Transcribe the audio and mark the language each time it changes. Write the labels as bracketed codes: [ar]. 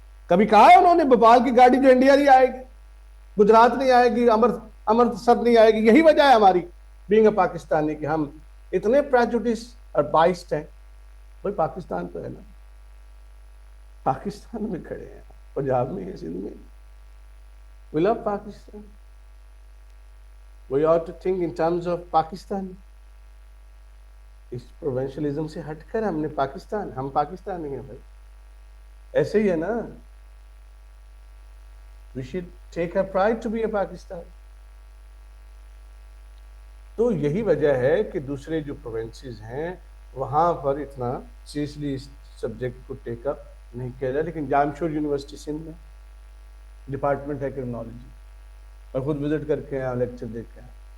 [ur] کبھی کہا ہے انہوں نے بھوپال کی گاڑی جو انڈیا نہیں آئے گی، گجرات نہیں آئے گی، امرتسر نہیں آئے گی؟ یہی وجہ ہے ہماری بینگ اے پاکستانی کہ ہم اتنے پریجوڈس اور بائسڈ ہیں. بھائی پاکستان تو ہے نا، پاکستان میں کھڑے ہیں، پنجاب میں ہے، سندھ میں. [en] We love Pakistan. We ought to think in terms of Pakistan. [ur] اس پروونشلزم سے ہٹ کر ہم نے پاکستان، ہم پاکستانی ہیں بھائی، ایسے ہی ہے نا. [en] We should take our pride to be a Pakistan. [ur] تو یہی وجہ ہے کہ دوسرے جو پروونسز ہیں وہاں پر اتنا سیریسلی اس سبجیکٹ کو ٹیک اپ نہیں کیا جائے. لیکن جامشور یونیورسٹی سندھ میں ڈپارٹمنٹ ہے کرمنالوجی، میں خود وزٹ کر کے آیا، لیکچر دیکھ کے آیا.